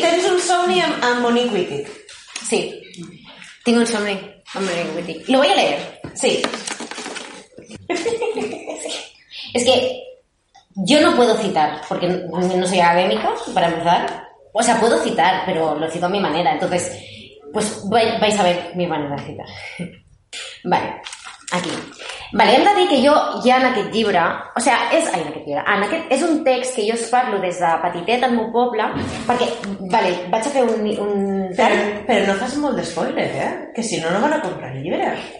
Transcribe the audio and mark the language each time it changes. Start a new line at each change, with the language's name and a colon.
Catalan: ¿Tens un somni amb Monique Wittig? Sí.
Spanish: Tengo
Catalan: un somni amb Monique Wittig.
Spanish: Lo voy a leer. Sí. Es que yo no puedo citar, porque no soy académica, para empezar. O sea, puedo citar, pero lo cito a mi manera. Entonces, pues vais a ver mi manera de citar. Vale, aquí.
Catalan: Vale, hem de dir que jo, ja en aquest llibre...
Spanish: O sea,
Catalan: és... Ai, en aquest llibre. En aquest, és un text que jo us parlo des de petitet al meu poble, perquè, vale, vaig a fer un... Però no fas molt d'espoiler, que si no, no van a comprar el llibre.